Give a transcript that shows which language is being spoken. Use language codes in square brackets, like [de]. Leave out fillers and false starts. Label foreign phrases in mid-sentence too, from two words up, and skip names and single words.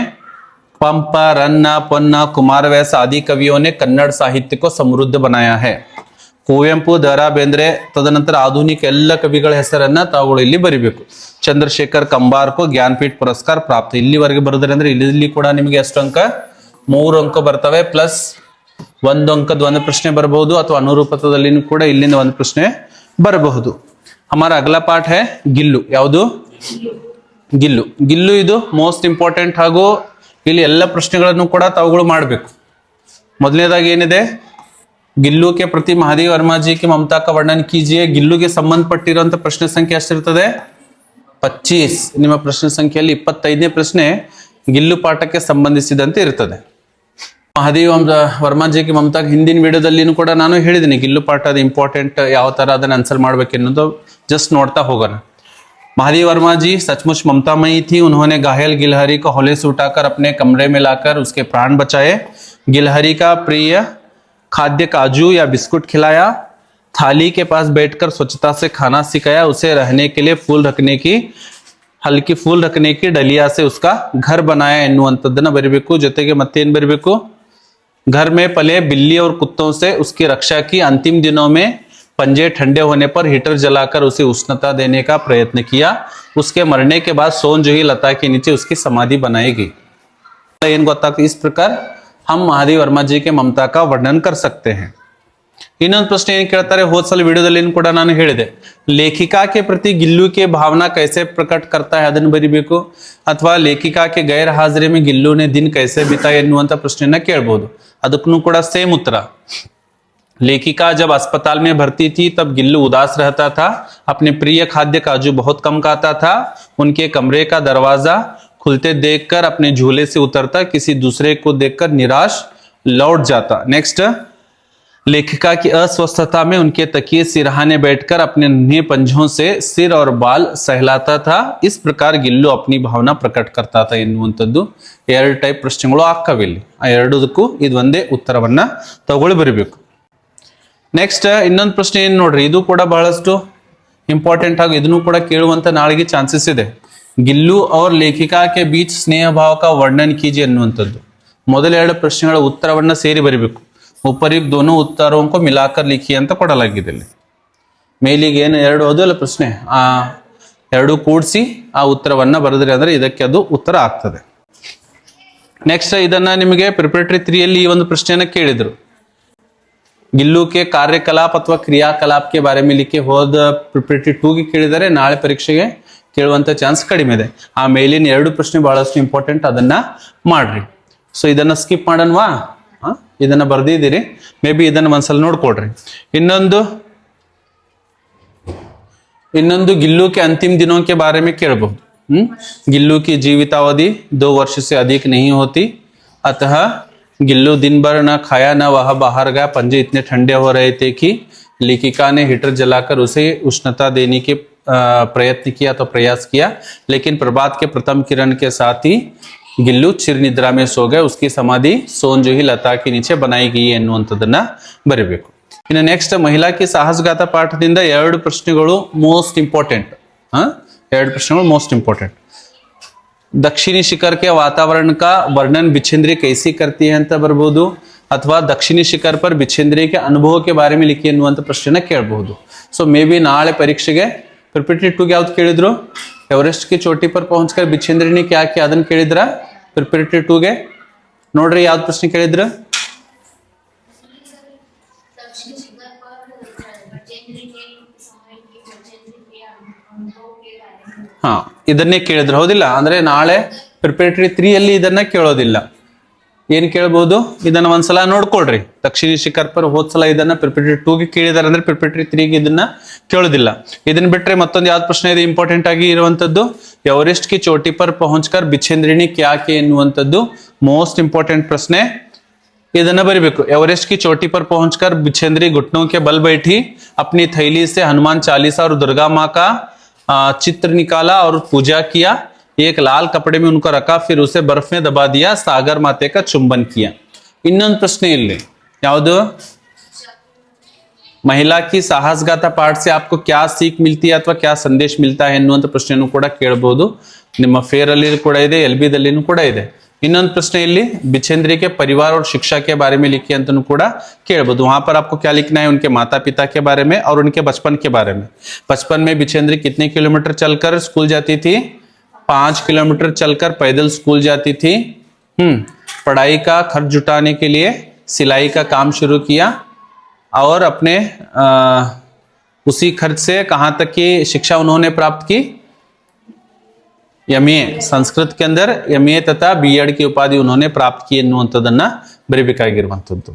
[hi] पंप, रन्ना, पन्ना, कुमारव्यास आदि कवियों ने कन्नड़ साहित्य को समृद्ध बनाया है. [kn] ಕುವೆಂಪು, ದ.ರಾ. ಬೇಂದ್ರೆ, ತದನಂತರ ಆಧುನಿಕ ಎಲ್ಲ ಕವಿಗಳ ಹೆಸರನ್ನ ತಾವುಗಳು ಇಲ್ಲಿ ಬರಿಬೇಕು. [hi] ಚಂದ್ರಶೇಖರ್ ಕಂಬಾರ್ को ज्ञानपीठ पुरस्कार प्राप्त. [kn] ಇಲ್ಲಿವರೆಗೆ ಬರೆದ್ರೆ ಅಂದ್ರೆ ಇಲ್ಲಿ ಕೂಡ ನಿಮಗೆ ಎಷ್ಟು ಅಂಕ, 3 ಅಂಕ ಬರ್ತವೆ. ಪ್ಲಸ್ 1 ಅಂಕದ ಒಂದು ಪ್ರಶ್ನೆ ಬರಬಹುದು, ಅಥವಾ ಅನುರೂಪದಲ್ಲಿ ಕೂಡ ಇಲ್ಲಿಂದ ಒಂದು ಪ್ರಶ್ನೆ ಬರಬಹುದು. [hi] हमारा अगला पाठ है [kn] ಗಿಲ್ಲು. ಯಾವುದು? ಗಿಲ್ಲು ಇದು [en] most important. [kn] ಹಾಗೂ ಇಲ್ಲಿ ಎಲ್ಲ ಪ್ರಶ್ನೆಗಳನ್ನು ಕೂಡ ತಾವುಗಳು ಮಾಡಬೇಕು. ಮೊದಲನೇದಾಗಿ ಏನಿದೆ, [hi] ಗಿಲ್ಲು के प्रति महादेव वर्मा जी की ममता का वर्णन कीजिए. [kn] ಗಿಲ್ಲುಗೆ ಸಂಬಂಧಪಟ್ಟಿರುವಂತ ಪ್ರಶ್ನೆ ಸಂಖ್ಯೆ ಎಷ್ಟಿರ್ತದೆ? 25. ನಿಮ್ಮ ಪ್ರಶ್ನೆ ಸಂಖ್ಯೆಯಲ್ಲಿ 25ನೇ ಪ್ರಶ್ನೆ ಗಿಲ್ಲು ಪಾಠಕ್ಕೆ ಸಂಬಂಧಿಸಿದಂತೆ ಇರ್ತದೆ. ಮಹಾದೇವ್ ವರ್ಮಾ ಜಿ [hi] की ममता [kn] ಹಿಂದಿನ ವಿಡಿಯೋದಲ್ಲಿನೂ ಕೂಡ ನಾನು ಹೇಳಿದ್ದೀನಿ ಗಿಲ್ಲು ಪಾಠದ ಇಂಪಾರ್ಟೆಂಟ್ ಯಾವ ತರ ಅದನ್ನ ಆನ್ಸರ್ ಮಾಡಬೇಕೆನ್ನೋದು. जस्ट ನೋಡ್ತಾ ಹೋಗೋಣ. [hi] महादेव वर्मा जी सचमुच ममतामयी थी. उन्होंने घायल गिलहरी को हौले से उठाकर अपने कमरे में लाकर उसके प्राण बचाए. गिलहरी का प्रिय खाद्य काजू या बिस्कुट खिलाया, थाली के पास बैठकर स्वच्छता से खाना सिखाया, उसे रहने के लिए हल्की फूल रखने की डलिया से उसका घर बनाया [kn] ಎನ್ನುವಂಥದ್ದನ್ನ ಬರಿಬೇಕು. ಜೊತೆಗೆ ಮತ್ತೇನ್ ಬರಿಬೇಕು, [hi] घर में पले बिल्ली और कुत्तों से उसकी रक्षा की, अंतिम दिनों में पंजे ठंडे होने पर हीटर जलाकर उसे उष्णता देने का प्रयत्न किया, उसके मरने के बाद सोन जो ही लता के नीचे उसकी समाधि बनाई गई. [kn] ಏನ್ ಗೊತ್ತಾಗ್ತದೆ, [hi] इस प्रकार हम महादेव वर्मा जी के ममता का वर्णन कर सकते हैं. [kn] ಇನ್ನೊಂದು ಪ್ರಶ್ನೆ ಏನ್ ಕೇಳ್ತಾರೆ, ಹೋದ ಸಲ ವಿಡಿಯೋದಲ್ಲಿ ಕೂಡ ನಾನು ಹೇಳಿದೆ, [hi] ಲೇಖಿಕಾ के प्रति गिल्लू के भावना कैसे प्रकट करता है [kn] ಅದನ್ನು ಬರಿಬೇಕು, ಅಥವಾ [hi] ಲೇಖಿಕಾ के गैर हाजिरी में गिल्लू ने दिन कैसे बिताए [kn] ಎನ್ನುವಂತ ಪ್ರಶ್ನೆಯನ್ನ ಕೇಳಬಹುದು. ಅದಕ್ಕೂ ಕೂಡ ಸೇಮ್ ಉತ್ತರ. [hi] लेखिका जब अस्पताल में भर्ती थी तब गिल्लू उदास रहता था, अपने प्रिय खाद्य काजू बहुत कम खाता था, उनके कमरे का दरवाजा खुलते देखकर अपने झूले से उतरता, किसी दूसरे को देखकर निराश लौट जाता. नेक्स्ट, लेखिका की अस्वस्थता में उनके तकिए सिरहाने बैठकर अपने नन्हे पंजों से सिर और बाल सहलाता था, इस प्रकार गिल्लू अपनी भावना प्रकट करता था [kn] ಎನ್ನುವಂಥದ್ದು ಎರಡು ಟೈಪ್ ಪ್ರಶ್ನೆಗಳು ಆಗ್ತವೆ ಇಲ್ಲಿ. ಆ ಎರಡಕ್ಕೂ ಇದು ಒಂದೇ ಉತ್ತರವನ್ನ ತಗೊಳ್ಳಿ ಬರಬೇಕು. ನೆಕ್ಸ್ಟ್ ಇನ್ನೊಂದು ಪ್ರಶ್ನೆ ಏನು ನೋಡ್ರಿ, ಇದು ಕೂಡ ಬಹಳಷ್ಟು ಇಂಪಾರ್ಟೆಂಟ್ ಆಗಿ ಇದನ್ನು ಕೂಡ ಕೇಳುವಂತ ನಾಳೆಗೆ ಚಾನ್ಸಸ್ ಇದೆ. [hi] ಗಿಲ್ಲು और लेखिका के बीच स्नेह भाव का वर्णन कीजिए ಎನ್ನುವಂಥದ್ದು. [kn] ಮೊದಲ ಎರಡು ಪ್ರಶ್ನೆಗಳ ಉತ್ತರವನ್ನ ಸೇರಿ ಬರಬೇಕು. [hi] ಉಪಯುಕ್ತ दोनों उत्तरों को मिलाकर लिखिए [kn] ಅಂತ ಕೊಡಲಾಗಿದೆ ಇಲ್ಲಿ. ಮೇಲಿಗೆ ಏನು ಎರಡು ಓದಲ್ಲ ಪ್ರಶ್ನೆ, ಆ ಎರಡು ಕೂಡಿಸಿ ಆ ಉತ್ತರವನ್ನ ಬರೆದ್ರಿ ಅಂದ್ರೆ ಇದಕ್ಕೆ ಅದು ಉತ್ತರ ಆಗ್ತದೆ. ನೆಕ್ಸ್ಟ್ ಇದನ್ನ ನಿಮಗೆ ಪ್ರಿಪರೇಟರಿ 3 ಅಲ್ಲಿ ಈ ಒಂದು ಪ್ರಶ್ನೆಯನ್ನ ಕೇಳಿದ್ರು. [hi] गिल्लू के कार्यकलाप [kn] ಅಥವಾ [hi] क्रियाकलाप के बारे में लिखे, [kn] ಹೋದ ಪ್ರಿಪರೇಟರಿ 2 ಗೆ ಕೇಳಿದರೆ ನಾಳೆ ಪರೀಕ್ಷೆಗೆ ಕೇಳುವಂತ ಚಾನ್ಸ್ ಕಡಿಮೆ ಇದೆ. ಆ ಮೇಲಿನ ಎರಡು ಪ್ರಶ್ನೆ ಬಹಳಷ್ಟು ಇಂಪಾರ್ಟೆಂಟ್, ಅದನ್ನ ಮಾಡ್ರಿ. ಸೊ ಇದನ್ನ ಸ್ಕಿಪ್ ಮಾಡೋಣವಾ, ಇದನ್ನ ಬರ್ದಿದ್ದೀರಿ, [en] may be [kn] ಇದನ್ನ ಒಂದ್ಸಲ ನೋಡ್ಕೊಡ್ರಿ. [hi] ಇನ್ನೊಂದು गिल्लू के अंतिम दिनों के बारे में ಕೇಳಬಹುದು. गिल्लू की जीवितावधि 2 वर्ष से अधिक नहीं होती, अतः गिल्लू दिन भर न खाया न वह बाहर गया, पंजे इतने ठंडे हो रहे थे कि लेखिका ने हीटर जलाकर उसे उष्णता देने के प्रयत्न किया तो प्रयास किया, लेकिन प्रभात के प्रथम किरण के साथ ही गिल्लू चिर निद्रा में सो गए, उसकी समाधि सोन जो ही लता के नीचे बनाई गई [kn] ಎನ್ನುವಂಥದ್ದನ್ನ ಬರೀಬೇಕು. ಇನ್ನು ನೆಕ್ಸ್ಟ್ ಮಹಿಳಾ ಕಿ ಸಾಹಸಗಾಥ ಪಾಠದಿಂದ ಎರಡು ಪ್ರಶ್ನೆಗಳು [en] most important. [kn] ಎರಡು ಪ್ರಶ್ನೆಗಳು [en] most important. [hi] दक्षिणी शिखर के वातावरण का वर्णन बिछेंद्री कैसी करती है [kn] ಅಂತ ಬರಬಹುದು, ಅಥವಾ [hi] दक्षिणी शिखर पर बिछेंद्री के अनुभव के बारे में लिखी [kn] ಎನ್ನುವಂತ ಪ್ರಶ್ನೆನ ಕೇಳಬಹುದು. ಸೊ [en] may be [kn] ನಾಳೆ ಪರೀಕ್ಷೆಗೆ ಪ್ರಿಪರೇಟರಿ 2 ಗೆ ಯಾವ್ದು ಕೇಳಿದ್ರು, [hi] एवरेस्ट की चोटी पर पहुंचकर बिछेंद्री ने क्या किया [kn] ಅದನ್ನ ಕೇಳಿದ್ರ. ಪ್ರಿಪರೇಟರಿ 2 ಗೆ ನೋಡ್ರಿ ಯಾವ್ದು ಪ್ರಶ್ನೆ ಕೇಳಿದ್ರ, ಹಾ ಇದನ್ನೇ ಕೇಳಿದ್ರು ಹೌದಿಲ್ಲ. ಅಂದ್ರೆ ನಾಳೆ ಪ್ರಿಪರೇಟರಿ 3 ಅಲ್ಲಿ ಇದನ್ನ ಕೇಳೋದಿಲ್ಲ. ಏನ್ ಕೇಳಬಹುದು, ಇದನ್ನ ಒಂದ್ಸಲ ನೋಡ್ಕೊಳ್ರಿ. [hi] दक्षिण शिखर पर [kn] ಹೋದ್ಸಲ ಇದನ್ನ ಪ್ರಿಪರೇಟರಿ 2 ಗೆ ಕೇಳಿದಾರೆ ಅಂದ್ರೆ ಪ್ರಿಪರೇಟರಿ 3 ಗೆ ಇದನ್ನ ಕೇಳೋದಿಲ್ಲ. ಇದನ್ನ ಬಿಟ್ರೆ ಮತ್ತೊಂದು ಯಾವ್ದು ಪ್ರಶ್ನೆ ಇದೆ ಇಂಪಾರ್ಟೆಂಟ್ ಆಗಿ ಇರುವಂತದ್ದು, [hi] एवरेस्ट की चोटी पर पहुंचकर बिछेंद्री ने क्या किया ಎನ್ನುವಂತದ್ದು [en] most important [hi] ಪ್ರಶ್ನೆ. [kn] ಇದನ್ನ ಬರೀಬೇಕು. [hi] एवरेस्ट की चोटी पर पहुंचकर बिछेंद्री घुटनों के बल बैठी, अपनी थैली से हनुमान चालीसा और दुर्गा माँ का चित्र निकाला और पूजा किया, एक लाल कपड़े में उनको रखा, फिर उसे बर्फ में दबा दिया, सागर माते का चुंबन किया. [kn] ಇನ್ನೊಂದು ಪ್ರಶ್ನೆ ಇಲ್ಲಿ ಯಾವುದು, [hi] महिला की साहसगाथा पाठ से आपको क्या सीख मिलती है अथवा क्या संदेश मिलता है [kn] ಎನ್ನುವಂತ ಪ್ರಶ್ನೆಯನ್ನು ಕೂಡ ಕೇಳಬಹುದು. ನಿಮ್ಮ ಫೇರ್ ಅಲ್ಲಿ ಕೂಡ ಇದೆ, LB ದಲ್ಲಿನೂ ಕೂಡ ಇದೆ. ಇನ್ನೊಂದು ಪ್ರಶ್ನೆ ಇಲ್ಲಿ [hi] बिछेंद्री के परिवार और शिक्षा के बारे में लिखी [kn] ಅಂತನೂ ಕೂಡ ಕೇಳಬಹುದು. [hi] वहां पर आपको क्या लिखना है, उनके माता पिता के बारे में और उनके बचपन के बारे में. बचपन में बिछेंद्री कितने किलोमीटर चलकर स्कूल जाती थी, 5 किलोमीटर चलकर पैदल स्कूल जाती थी. पढ़ाई का खर्च जुटाने के लिए सिलाई का काम शुरू किया और अपने उसी खर्च से कहां तक की शिक्षा उन्होंने प्राप्त की, MA संस्कृत के अंदर MA तथा BEd की उपाधि उन्होंने प्राप्त की [kn] ಎನ್ನುವಂತದನ್ನ ಬರೀಬೇಕಾಗಿರುವಂತದ್ದು.